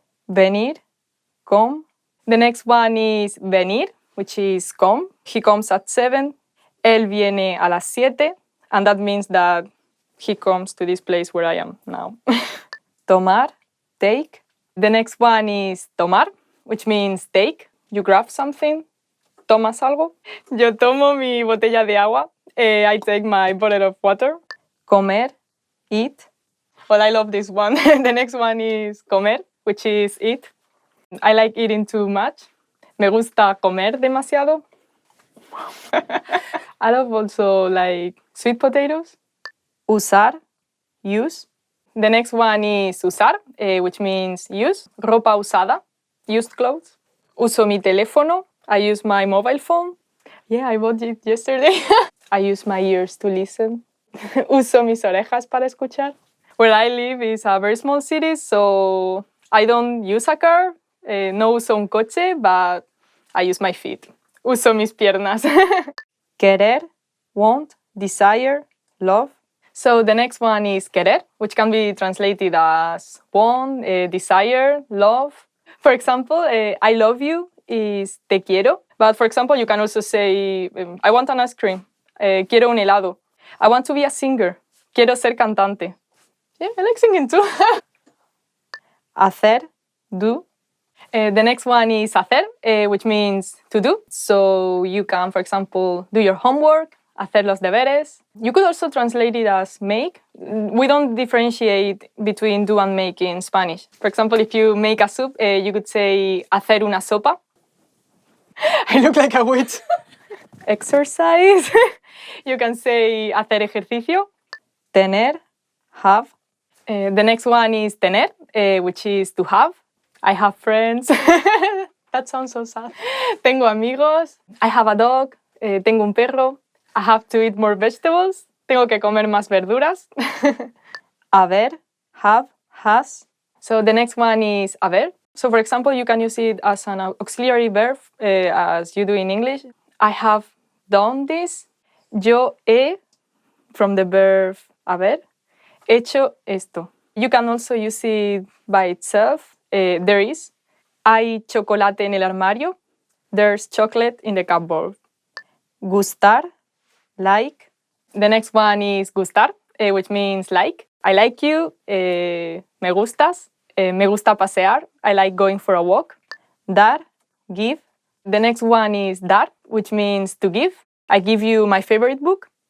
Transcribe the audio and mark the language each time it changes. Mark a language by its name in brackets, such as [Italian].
[English] Venir, come. The next one is venir, which is come. He comes at 7. [Spanish] Él viene a las 7. [English] And that means that he comes to this place where I am now. Tomar, take. The next one is tomar, which means take. You grab something. [Spanish] ¿Tomas algo? Yo tomo mi botella de agua. [English] I take my bottle of water. Comer, eat. Well, I love this one. The next one is comer, which is eat. I like eating too much. [Spanish] Me gusta comer demasiado. [English] I love also like sweet potatoes. Usar, use. The next one is usar, which means use. [Spanish] Ropa usada, [English] used clothes. [Spanish] Uso mi teléfono. [English] I use my mobile phone. Yeah, I bought it yesterday. I use my ears to listen. [Spanish] Uso mis orejas para escuchar. [English] Where I live is a very small city, so I don't use a car. [Spanish] No uso un coche, [English] but I use my feet. [Spanish] Uso mis piernas. Querer, [English] want, desire, love. So the next one is querer, which can be translated as want, desire, love. For example, I love you is [Spanish] te quiero. [English] But for example, you can also say, I want an ice cream. [Spanish] Quiero un helado. [English] I want to be a singer. [Spanish] Quiero ser cantante. [English] Yeah, I like singing too. Hacer, do. The next one is hacer, which means to do. So you can, for example, do your homework, [Spanish] hacer los deberes. [English] You could also translate it as make. We don't differentiate between do and make in Spanish. For example, if you make a soup, you could say [Spanish] hacer una sopa. [English] I look like a witch. Exercise. You can say [Spanish] hacer ejercicio. [English] Tener, have. The next one is tener, which is to have. I have friends. That sounds so sad. [Spanish] Tengo amigos. [English] I have a dog. [Spanish] Tengo un perro. [English] I have to eat more vegetables. [Spanish] Tengo que comer más verduras. [English] Haber, have, has. So the next one is haber. So for example, you can use it as an auxiliary verb, as you do in English. I have done this. [Spanish] Yo he, [English] from the verb haber, [Spanish] hecho esto. [English] You can also use it by itself. There is. [Spanish] Hay chocolate en el armario. [English] There's chocolate in the cupboard. Gustar, like. The next one is gustar, which means like. I like you. [Spanish] Me gustas. Me gusta pasear. [English] I like going for a walk. Dar, give. The next one is dar, which means to give. I give you my favorite book.